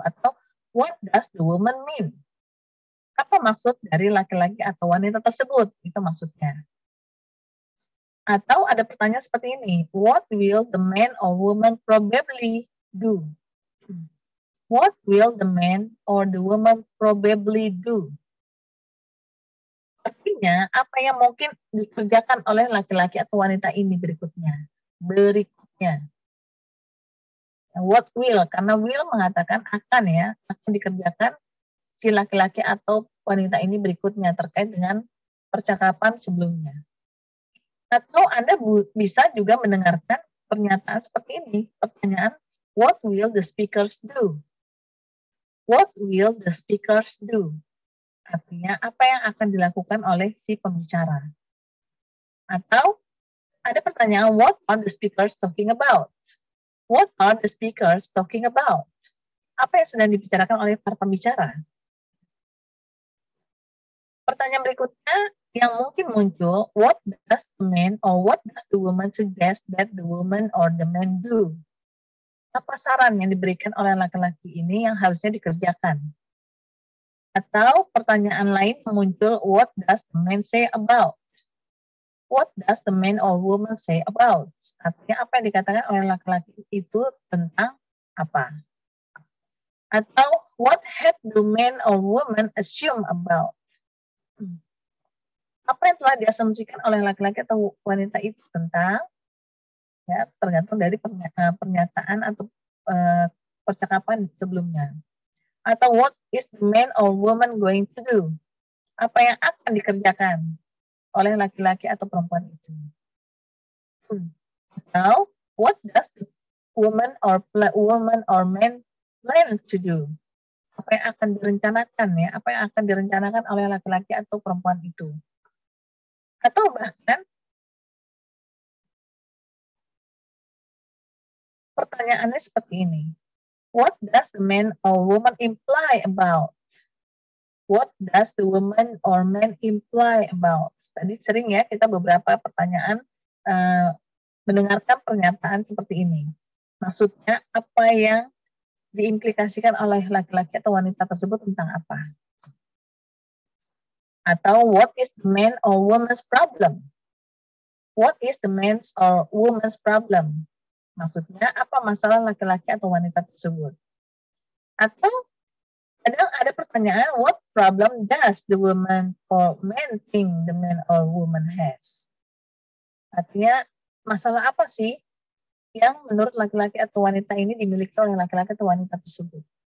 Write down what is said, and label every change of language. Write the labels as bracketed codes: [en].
[id] Atau [en] what does the woman mean? [id] Apa maksud dari laki-laki atau wanita tersebut? Itu maksudnya. Atau ada pertanyaan seperti ini. [en] What will the man or woman probably do? What will the man or the woman probably do? [id] Artinya, apa yang mungkin dikerjakan oleh laki-laki atau wanita ini berikutnya. [en] What will, [id] karena will mengatakan akan ya, akan dikerjakan si laki-laki atau wanita ini berikutnya terkait dengan percakapan sebelumnya. Atau Anda bisa juga mendengarkan pernyataan seperti ini, pertanyaan, [en] what will the speakers do? What will the speakers do? [id] Artinya, apa yang akan dilakukan oleh si pembicara. Atau, ada pertanyaan, [en] what are the speakers talking about? What are the speakers talking about? [id] Apa yang sedang dibicarakan oleh para pembicara? Pertanyaan berikutnya yang mungkin muncul, [en] what does the man or what does the woman suggest that the woman or the man do? [id] Apa saran yang diberikan oleh laki-laki ini yang harusnya dikerjakan? Atau pertanyaan lain muncul, [en] what does the man say about? What does the man or woman say about? [id] Artinya apa yang dikatakan oleh laki-laki itu tentang apa? Atau [en] what had the man or woman assume about? [id] Apa yang telah diasumsikan oleh laki-laki atau wanita itu tentang? Ya, tergantung dari pernyataan atau percakapan sebelumnya. Atau [en] what is the man or woman going to do? [id] Apa yang akan dikerjakan oleh laki-laki atau perempuan itu? Atau [en] what does the woman or man plan to do? [id] Apa yang akan direncanakan ya? Apa yang akan direncanakan oleh laki-laki atau perempuan itu? Atau bahkan pertanyaannya seperti ini. [en] What does the man or woman imply about? What does the woman or man imply about? [id] Tadi sering ya kita beberapa pertanyaan mendengarkan pernyataan seperti ini. Maksudnya apa yang diimplikasikan oleh laki-laki atau wanita tersebut tentang apa? Atau [en] what is the man or woman's problem? What is the man's or woman's problem? [id] Maksudnya apa masalah laki-laki atau wanita tersebut? Atau kadang ada pertanyaan, [en] what problem does the woman or man think the man or woman has? [id] Artinya masalah apa sih yang menurut laki-laki atau wanita ini dimiliki oleh laki-laki atau wanita tersebut?